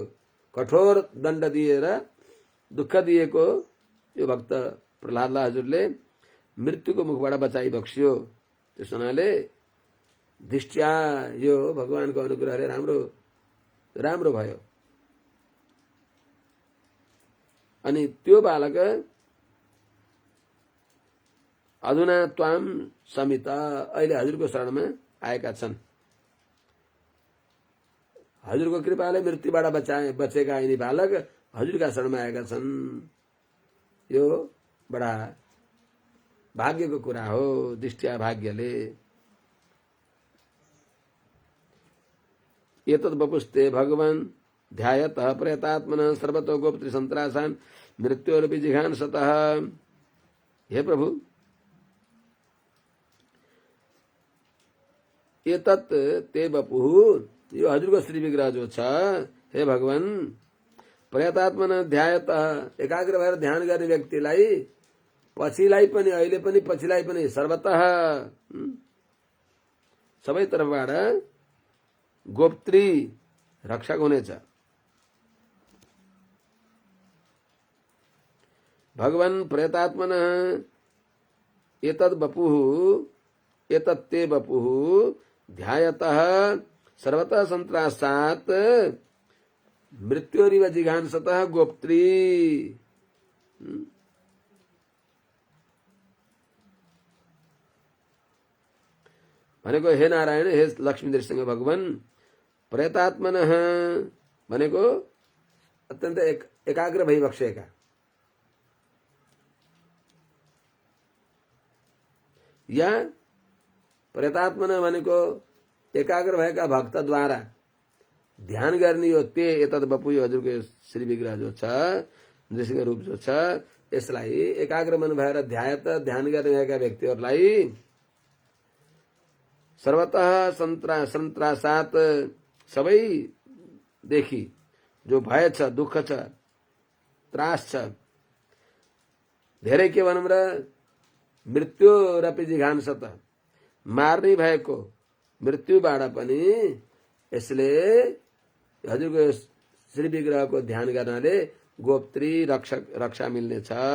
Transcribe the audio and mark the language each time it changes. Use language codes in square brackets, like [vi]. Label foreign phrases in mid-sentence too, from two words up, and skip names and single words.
[ne] कठोर दण्ड दिएर दुःख दिएको यो भक्त प्रहलादलाई हजुरले मृत्युको मुखबाट बचाइ बक्स्यो। त्यस हुनाले दृष्टिया यो भगवानको अनुग्रहले राम्रो भयो। अनि त्यो बालक [sa] अधुना त्वाम समित [ne] अहिले हजुरको शरणमा आएका छन्। हजुरको कृपाले मृत्युबाट बचेका यिनी बालक हजुरका शरणमा आएका छन्। यो बडा भाग्यको कुरा हो, दृष्टिया भाग्यले। [sa] एतद् वपुस्ते भगवान् ध्यायतः प्रयतात्मनः सर्वतो गोपत्री संत्रासान् मृत्योरपि जिघांसतः। हे प्रभु, एतत् ते वपुः, [ne] यो हजुरको श्री विग्रह जो छ, हे भगवान, [sa] प्रयतात्मनः ध्यायतः [ne] एकाग्र भएर ध्यान गर्ने व्यक्तिलाई पछिलाई पनि अहिले पनि पछिलाई पनि सर्वतः सबै तर्फबाट गोप्त्री रक्षक हुनेछ। [sa] भगवान प्रयतात्मनः एतद् वपुः एतत् ते वपुः ध्यायतः सर्वतः संत्रासात् मृत्योरिव जिघांसतः गोप्त्री। [ne] भनेको हे नारायण, हे लक्ष्मी नृसिंह भगवान, प्रयतात्मनः भनेको अत्यन्त एकाग्र भई बक्सेका, या प्रयतात्मनः भनेको एकाग्र भएका भक्तद्वारा ध्यान गर्ने यो [sa] ते एतद् वपु, [ne] यो हजुरको श्री विग्रह जो छ, नृसिंह रूप जो छ, यसलाई एकाग्र मन भएर ध्यान गर्ने भएका व्यक्तिहरूलाई [sa] सर्वतः सन्त्रासात [ne] सबैदेखि जो भय छ, दुःख छ, त्रास छ, धेरै के भनौँ र [sa] मृत्युरपि जिघांसत, [ne] मार्ने भएको मृत्युबाट पनि यसले हजुरको श्री विग्रहको ध्यान गर्नाले गोप्त्री रक्षा मिल्नेछ।